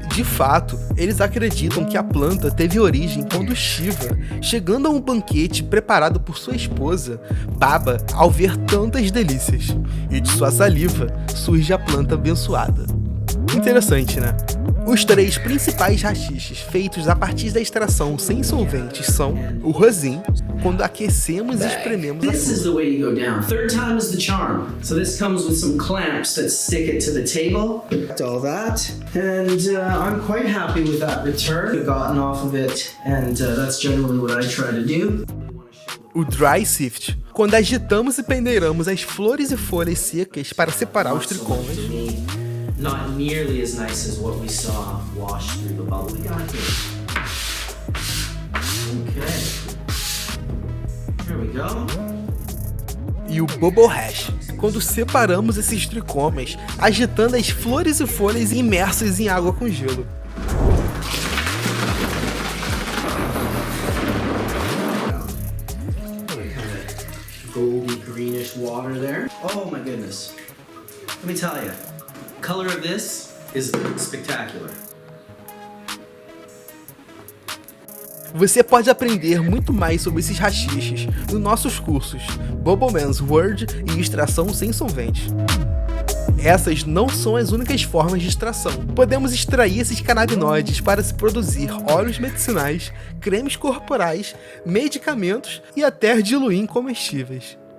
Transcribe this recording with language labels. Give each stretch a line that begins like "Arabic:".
Portuguese: De fato, eles acreditam que a planta teve origem quando Shiva, chegando a um banquete preparado por sua esposa, baba ao ver tantas delícias, e de sua saliva surge a planta abençoada. Interessante, né? Os 3 principais haxiches feitos a partir da extração sem solventes são o rosin, quando aquecemos e esprememos a
English: This is the way to go down. Third time is the charm. So this comes with some clamps that stick it to the table. All that. And I'm quite happy with that return I've gotten off of it. And that's generally what I try to do.
Portuguese: o dry sift, quando agitamos e peneiramos as flores e folhas secas para separar os tricomas.
English: Not nearly as nice as what we saw wash through the bubble. We got here. Okay. There we go.
Portuguese: E o bubble hash, quando separamos esses tricomas, agitando as flores e folhas imersas em água com gelo.
English: Goldy greenish water there. Oh my goodness. Let me tell you, color of this is spectacular.
Portuguese: Você pode aprender muito mais sobre esses haxiches nos nossos cursos Bubble Man's World e Extração Sem Solvente. Essas não são as únicas formas de extração. Podemos extrair esses canabinoides para se produzir óleos medicinais, cremes corporais, medicamentos e até diluir em comestíveis.